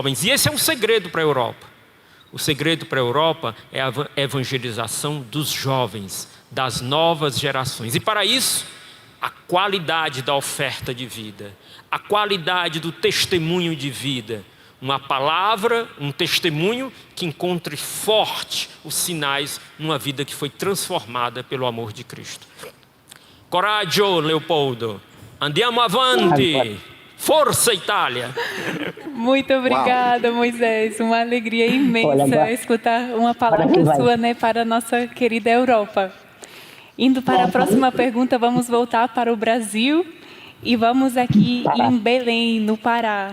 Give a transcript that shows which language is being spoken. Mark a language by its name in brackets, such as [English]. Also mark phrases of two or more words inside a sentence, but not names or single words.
[Portuguese] E esse é um segredo para a Europa. O segredo para a Europa é a evangelização dos jovens, das novas gerações. E para isso, a qualidade da oferta de vida, a qualidade do testemunho de vida, uma palavra, um testemunho que encontre forte os sinais numa vida que foi transformada pelo amor de Cristo. [Italian] Coraggio, Leopoldo. Andiamo avanti. [Portuguese] Força, Itália. Muito obrigada, Moisés. Uma alegria imensa escutar uma palavra sua, né, para a nossa querida Europa. Indo para a próxima pergunta, vamos voltar para o Brasil. E vamos aqui em Belém, no Pará.